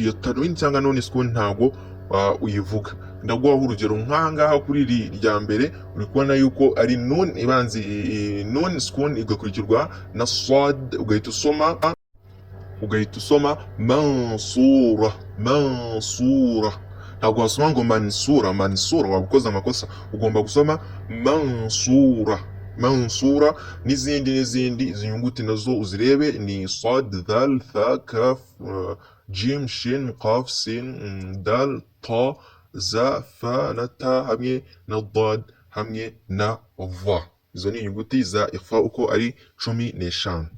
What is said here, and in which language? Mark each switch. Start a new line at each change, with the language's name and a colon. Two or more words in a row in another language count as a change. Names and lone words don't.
Kinyarwanda: Iyo tanwin cyangwa none sukun ntago uyivuga. Ndaguha urugero nk'aha ngaha kuri iri rya mbere, uri kubona yuko ari nun ibanzi nun sukun igakurikirwa na sad, ugahita usoma mansura, mansura. Ntabwo wasoma ngo mansura, mansura waba ukoze amakosa, ugomba gusoma mansura, mansura. N'izindi izi nyuguti nazo uzirebe ni sad, dhal, tha, kaf, jim, shin, qaf, sin, dal, ta, za, fa na ta hamwe na dad hamwe na va. Izo ni inyuguti za ikhfa uko ari 15.